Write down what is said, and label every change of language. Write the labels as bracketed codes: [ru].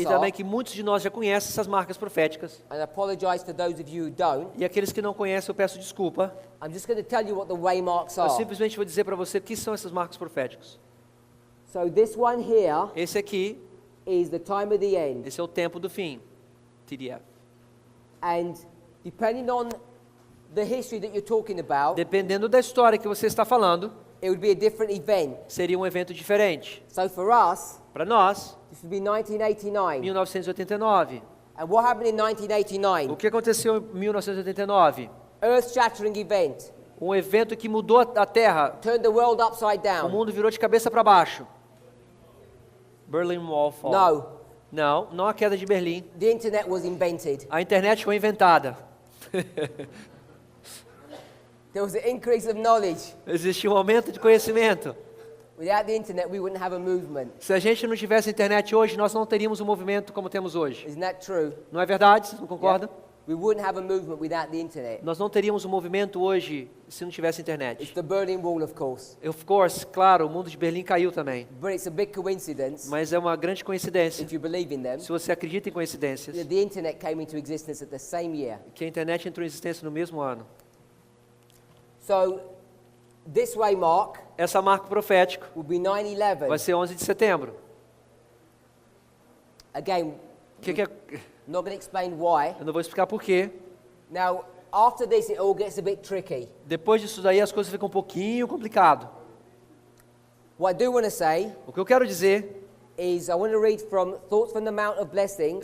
[pt] e [en] are. [pt] também que muitos de nós já conhecem essas marcas proféticas. [en] And I apologize to those of you who don't. [pt] E aqueles que não conhecem, eu peço desculpa. [en] I'm just going to tell you what the waymarks [pt] Eu [en] are. [pt] simplesmente vou dizer para você o que são essas marcas proféticas. [en] So this one here [pt] Esse aqui, [en] is the time of the end. [pt] esse é o tempo do fim. TDF. [en] And depending on the history that you're talking about, [pt] Dependendo da história que você está falando, [en] it would be a different event. [pt] seria um evento diferente. [en] So for us, [pt] Para nós, [en] this would be 1989. [pt] 1989. [en] And what happened in [pt] O [en] 1989? [pt] que aconteceu em 1989? [en] Earth-shattering event. [pt] Um evento que mudou a Terra. [en] Turned the world upside [pt] O [en] down. [pt] mundo virou de cabeça para baixo. [en] Berlin Wall Fall. No, [pt] Não a queda de Berlim. [en] the internet was invented. [pt] A internet foi inventada. [en] There was an increase of knowledge. [pt] Existiu um aumento de conhecimento. [en] Without the internet, we wouldn't have a movement. [pt] Se a gente não tivesse internet hoje, nós não teríamos um movimento como temos hoje. [en] Isn't that true? [pt] Não é verdade? Vocês não concordam? [en] We wouldn't have a movement without the internet. [pt] Nós não teríamos um movimento hoje se não tivesse [en] It's [pt] internet. [en] the Berlin Wall, of course. Of course, [pt] claro, o mundo de Berlim caiu também. [en] But it's a big coincidence, [pt] Mas é uma grande coincidência. [en] if you believe in them, [pt] Se você acredita em coincidências, [en] that the internet came into existence at the same year. [pt] que a internet entrou em existência no mesmo ano. [en] So, this waymark [pt] Essa marca profética [en] will be 9/11. [pt] vai ser 11 de setembro. [en] Again, [pt] O que é? [en] not going to explain why. [pt] Eu não vou explicar por quê. [en] Now, after this, it all gets a bit tricky. [pt] Depois disso daí as coisas ficam um pouquinho complicado. [en] What I do want to say [pt] O que eu quero dizer, [en] is I want to read from Thoughts from the Mount of Blessings,